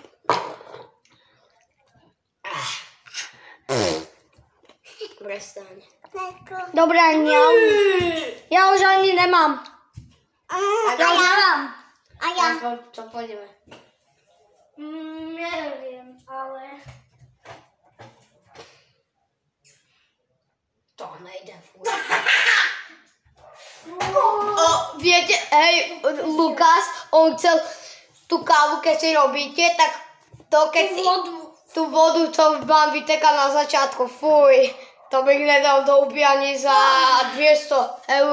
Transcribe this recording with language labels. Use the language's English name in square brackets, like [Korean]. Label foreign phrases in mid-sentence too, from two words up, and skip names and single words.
[Slovak] Prestaň. [Czech] Dobré, já už ani nemám. Já už nemám. A já. Co půjdeme? Nevím, ale... To nejde furt. [Slovak] Viete, hej, Lukas, on chcel tú kávu, keď si robíte, tak to keď tú vodu, čo vám vyteká na začiatku, fuj, [Czech] to bych nedal [Slovak] do ubíjania za 200 €.